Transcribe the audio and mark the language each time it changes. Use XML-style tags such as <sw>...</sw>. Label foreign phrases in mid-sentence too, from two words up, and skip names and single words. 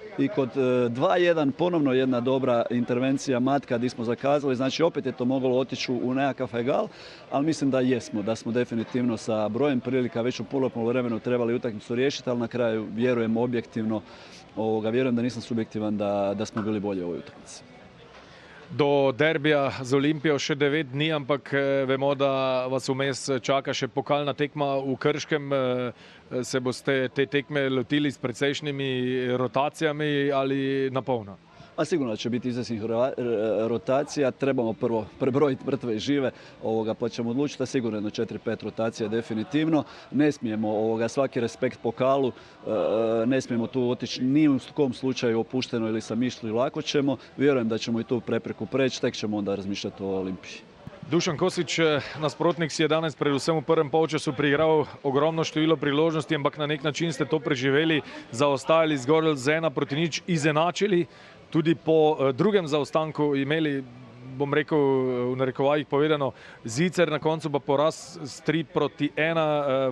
<hr>2-1 ponovno jedna dobra intervencija Matka gdje smo zakazali, znači opet je to moglo otići u nekakav egal, ali mislim da smo definitivno sa brojem prilika već u prvom poluvremenu trebali utakmicu riješiti, ali na kraju vjerujem objektivno, vjerujem da nisam subjektivan da smo bili bolji u ovoj utakmici.</hr> <sl>Do derbija z Olimpijo še 9 dni, ampak vemo, da vas vmes čaka še pokalna tekma v Krškem. Se boste te tekme lotili s precejšnjimi rotacijami ali na polno?</sl> <hr>A sigurno će biti izvjesnih rotacija, trebamo prvo prebrojiti mrtve i žive, pa ćemo odlučiti, a sigurno jedno 4-5 rotacija definitivno. Ne smijemo svaki respekt pokalu, ne smijemo tu otići ni u kom slučaju opušteno ili sa mišlju, lako ćemo. Vjerujem da ćemo i tu prepreku preći, tek ćemo onda razmišljati o Olimpiji.</hr> <sl>Dušan Kosić, nasprotnik, si je danes predvsem v prvem polčasu priigral ogromno število priložnosti, ampak na nek način ste to preživeli, zaostajali zgolj z 1-0, izenačili. Tudi po drugem zaostanku imeli, bom rekel, v narekovajih povedano, zicer, na koncu pa poraz s 3-1.</sl>